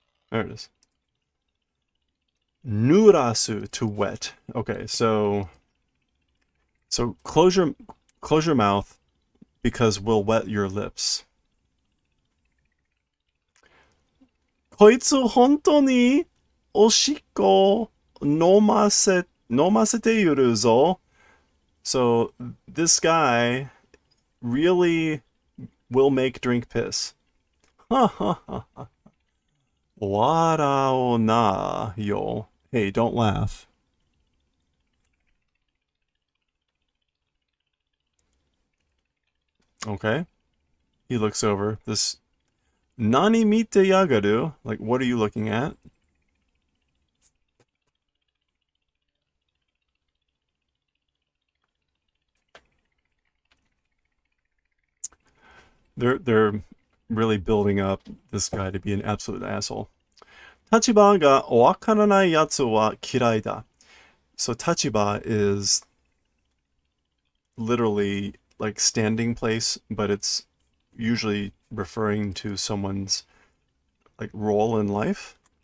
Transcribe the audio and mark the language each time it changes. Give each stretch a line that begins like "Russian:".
English: There it is. Nurasu, to wet. Okay, so close your mouth because we'll wet your lips.
Japanese: こいつ本当におしっこ飲ませているぞ.
English: So this guy really will make drink piss. Ha ha ha ha.
Japanese: 笑おなよ.
English: Hey, don't laugh. Okay. He looks over. This
Japanese: Nani mite yagaru?
English: Like, what are you looking at? They're really building up this guy to be an absolute asshole.
Japanese: 立場がわからないやつは嫌いだ.
English: So tachiba is literally like standing place, but it's usually referring to someone's like role in life.